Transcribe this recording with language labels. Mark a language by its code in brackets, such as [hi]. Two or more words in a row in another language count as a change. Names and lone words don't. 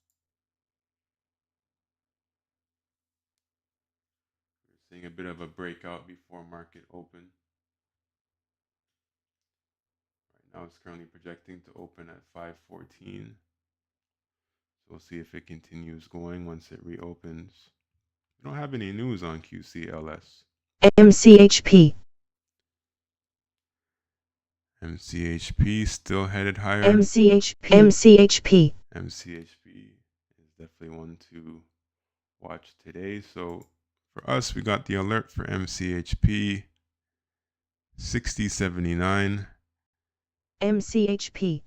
[en] We're seeing a bit of a breakout before market open. Right now it's currently projecting to open at 514. So we'll see if it continues going once it reopens. We don't have any news on QCLS. MCHP. MCHP still headed higher. MCHP. MCHP is definitely one to watch today. So for us, we got the alert for MCHP 6079. MCHP.